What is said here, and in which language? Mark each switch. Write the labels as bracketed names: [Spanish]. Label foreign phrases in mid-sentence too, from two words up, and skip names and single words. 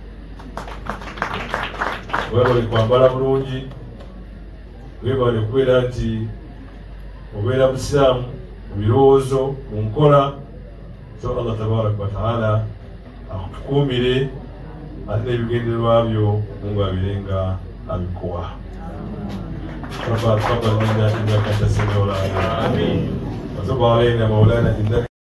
[Ganda] Webale kwambala bulungi, webale okubeera nti obeera musiraamu mu birowoozo mu nkola. So Allah [Arabic] تبارك وتعالى [Ganda] akutukuumire ate n'ebigendererwa byo Mungu abirenga abikuwa. [Arabic] ربنا تقبل منا انك انت السميع العليم وتب علينا مولانا انك